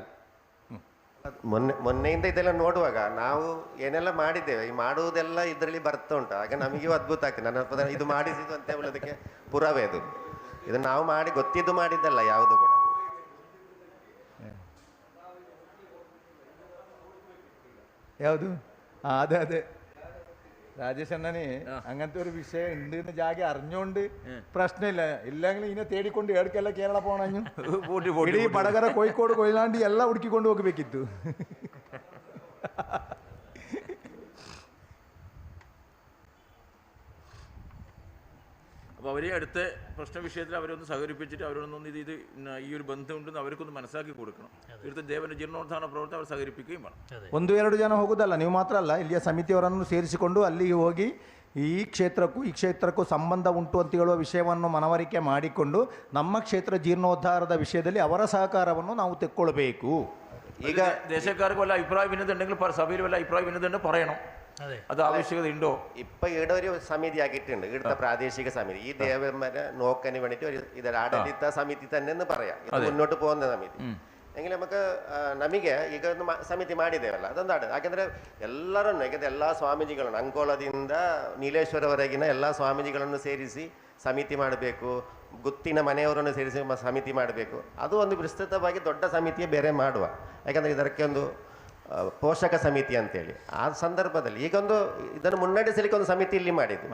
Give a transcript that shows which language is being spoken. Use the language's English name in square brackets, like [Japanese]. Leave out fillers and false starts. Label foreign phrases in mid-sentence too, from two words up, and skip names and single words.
[Kannada] ಮೊನ್ನೆಯಿಂದ ಇದೆಲ್ಲ ನೋಡುವಾಗ ನಾವು ಏನೆಲ್ಲ ಮಾಡಿದ್ದೇವೆ, ಈ ಮಾಡುವುದೆಲ್ಲ ಇದರಲ್ಲಿ ಬರ್ತಾ ಉಂಟು. ಆಗ ನಮಗೂ ಅದ್ಭುತ ಆಗ್ತದೆ. ನನ್ನ ಇದು ಮಾಡಿಸಿದ್ದು ಅಂತ ಹೇಳೋದಕ್ಕೆ ಪುರಾವೆ ಅದು. ಇದು ನಾವು ಮಾಡಿ ಗೊತ್ತಿದ್ದು ಮಾಡಿದ್ದಲ್ಲ ಯಾವುದು ಕೂಡ. ಯಾವುದು? [Malayalam] അതെ അതെ രാജേഷ് അണ്ണനെ അങ്ങനത്തെ ഒരു വിഷയം ഉണ്ട് ജാഗ അറിഞ്ഞോണ്ട് പ്രശ്നമില്ല. ഇല്ലെങ്കിൽ ഇതിനെ തേടിക്കൊണ്ട് ഏടക്കെല്ലാം കേരള പോണഞ്ഞു ഇടീ വടകര കോഴിക്കോട് കൊയിലാണ്ടി എല്ലാം [Kannada] ಹುಡುಕಿಕೊಂಡು ಹೋಗಬೇಕಿತ್ತು. [Malayalam] അപ്പോൾ അവരെ അടുത്ത പ്രശ്ന വിഷയത്തിൽ അവരൊന്ന് സഹകരിപ്പിച്ചിട്ട് അവരോടൊന്ന് ഇത് ഈ ഒരു ബന്ധമുണ്ടെന്ന് അവർക്കൊന്ന് മനസ്സിലാക്കി കൊടുക്കണം. ഇവിടുത്തെ ദേവന്റെ ജീർണോദ്ധാരണ പ്രവർത്തനം അവർ ಸಹകരിപ്പിക്കുകയും വേണം. [Kannada] 1-2 ಜನ ಹೋಗೋದಲ್ಲ, ನೀವು ಮಾತ್ರ ಅಲ್ಲ, ಇಲ್ಲಿಯ ಸಮಿತಿಯವರನ್ನು ಸೇರಿಸಿಕೊಂಡು ಅಲ್ಲಿಗೆ ಹೋಗಿ ಈ ಕ್ಷೇತ್ರಕ್ಕೂ ಸಂಬಂಧ ಉಂಟು ಅಂತ ಹೇಳುವ ವಿಷಯವನ್ನು ಮನವರಿಕೆ ಮಾಡಿಕೊಂಡು ನಮ್ಮ ಕ್ಷೇತ್ರ ಜೀರ್ಣೋದ್ಧಾರದ ವಿಷಯದಲ್ಲಿ ಅವರ ಸಹಕಾರವನ್ನು ನಾವು ತೆಕ್ಕೊಳ್ಬೇಕು. [Malayalam] ಈಗ ദേശക്കാർക്ക് വല്ല അഭിപ്രായ ഭിന്നത ഉണ്ടെങ്കിൽ സഭയിൽ വല്ല അഭിപ്രായ ഭിന്നത ഉണ്ടെങ്കിൽ പറയണം. അത് ആവശ്യകത ഉണ്ടോ? ഇപ്പൊ ഇവിടെ ഒരു സമിതി ആക്കിയിട്ടുണ്ട്, ഇവിടുത്തെ പ്രാദേശിക സമിതി. ഈ ദേവന്മാരെ നോക്കാന് വേണ്ടിയിട്ട് ഒരു ഇത് ആഡಳಿತ ಸಮಿತಿ തന്നെ എന്ന് പറയാം. ഇത് മുന്നോട്ട് പോകുന്ന ಸಮಿತಿ എങ്കിൽ നമുക്ക് [Kannada] ನಮಗೆ ಈಗ ಒಂದು ಸಮಿತಿ ಮಾಡಿದ್ದೇವಲ್ಲ ಅದೊಂದು ಯಾಕೆಂದರೆ ಎಲ್ಲರನ್ನು, ಯಾಕೆಂದರೆ ಎಲ್ಲ ಸ್ವಾಮೀಜಿಗಳನ್ನು ಅಂಕೋಲದಿಂದ ನೀಲೇಶ್ವರವರೆಗಿನ ಎಲ್ಲ ಸ್ವಾಮೀಜಿಗಳನ್ನು ಸೇರಿಸಿ ಸಮಿತಿ ಮಾಡಬೇಕು, ಗುತ್ತಿನ ಮನೆಯವರನ್ನು ಸೇರಿಸಿ ಸಮಿತಿ ಮಾಡಬೇಕು. ಅದು ಒಂದು ವಿಸ್ತೃತವಾಗಿ ದೊಡ್ಡ ಸಮಿತಿಯೇ ಬೇರೆ ಮಾಡುವ. ಯಾಕಂದರೆ ಇದಕ್ಕೆ ಒಂದು ಪೋಷಕ ಸಮಿತಿ ಅಂತೇಳಿ ಆ ಸಂದರ್ಭದಲ್ಲಿ ಈಗೊಂದು ಇದನ್ನು ಮುನ್ನಡೆಸಲಿಕ್ಕೆ ಒಂದು ಸಮಿತಿ ಇಲ್ಲಿ ಮಾಡಿದ್ದು